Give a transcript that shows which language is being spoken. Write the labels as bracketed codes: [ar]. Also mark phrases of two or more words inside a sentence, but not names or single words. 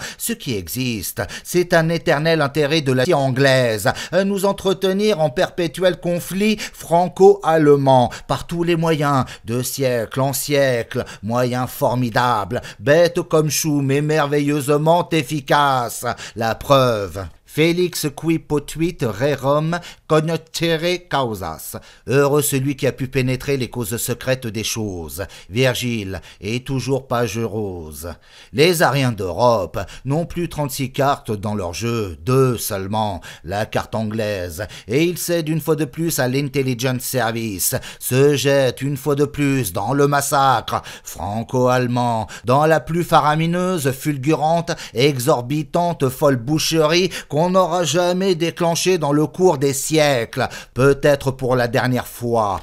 [fr] Ce qui existe, c'est un éternel intérêt de la anglaise à nous entretenir en perpétuel conflit franco-allemand par tous les moyens, de siècle en siècle, moyens formidables, bêtes comme chou mais merveilleusement efficaces. La preuve. [la] Félix qui potuit rerum cognoscere causas. [fr] Heureux celui qui a pu pénétrer les causes secrètes des choses. Virgile, et toujours page rose. Les Ariens d'Europe n'ont plus 36 cartes dans leur jeu, 2 seulement, la carte anglaise, et ils cèdent une fois de plus à l' [en] intelligence service, [fr] se jettent une fois de plus dans le massacre franco-allemand, dans la plus faramineuse, fulgurante, exorbitante, folle boucherie qu'on n'aura jamais déclenché dans le cours des siècles, peut-être pour la dernière fois.